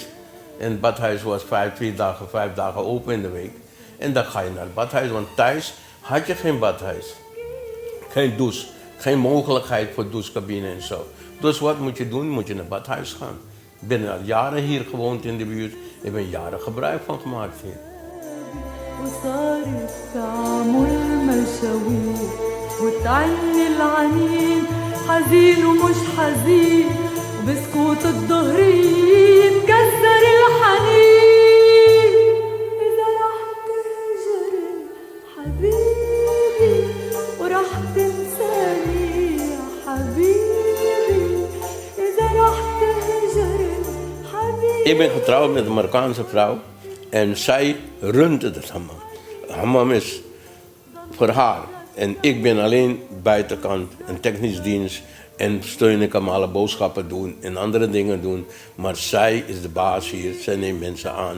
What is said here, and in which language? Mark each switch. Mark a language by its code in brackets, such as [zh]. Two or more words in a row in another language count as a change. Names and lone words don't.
[nl] En het badhuis was 5 dagen open in de week. En dan ga je naar het badhuis, want thuis had je geen badhuis. Geen douche, geen mogelijkheid voor douchecabine en zo. Dus wat moet je doen? Moet je naar het badhuis gaan. Ik ben al jaren hier gewoond in de buurt. Ik ben jaren gebruik van gemaakt hier. [ar] بسكوت الظهري يتكسر الحنين إذا رح تهجر حبيبي ورح تنساني يا حبيبي إذا رح تهجر حبيبي. [nl] Ik ben getrouwd met een Marokkaanse vrouw en zij runt het hammam. Het hammam is voor haar en ik ben alleen buitenkant, een technisch dienst. En steun ik hem alle boodschappen doen en andere dingen doen. Maar zij is de baas hier. Zij neemt mensen aan.